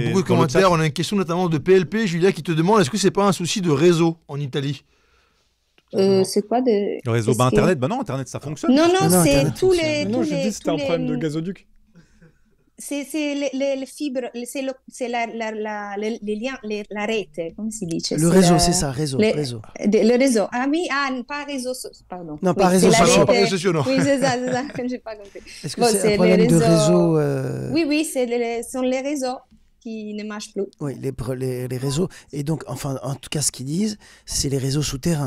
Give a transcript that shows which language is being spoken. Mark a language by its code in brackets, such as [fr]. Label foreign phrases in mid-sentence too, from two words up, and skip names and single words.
[fr] beaucoup de commentaires. On a une question notamment de PLP, Julia, qui te demande est-ce que c'est pas un souci de réseau en Italie? C'est quoi de... Le réseau Internet, non, Internet ça fonctionne. Non, c'est tous les... Non, je dis c'était un problème de gazoduc. c'est le fibres, c'est les liens, [it] la rete, come si dice? [fr] Le réseau, c'est ça, réseau. Le réseau. Ah oui, pas réseau, pardon. Non, pas oui, réseau social. Pas réseau social, non. Oui, c'est ça, j'ai pas compris. Est-ce que c'est un problème de réseau Oui, ce sont les réseaux qui ne marchent plus. Oui, les réseaux. Et donc, enfin, en tout cas, ce qu'ils disent, c'est les réseaux souterrains.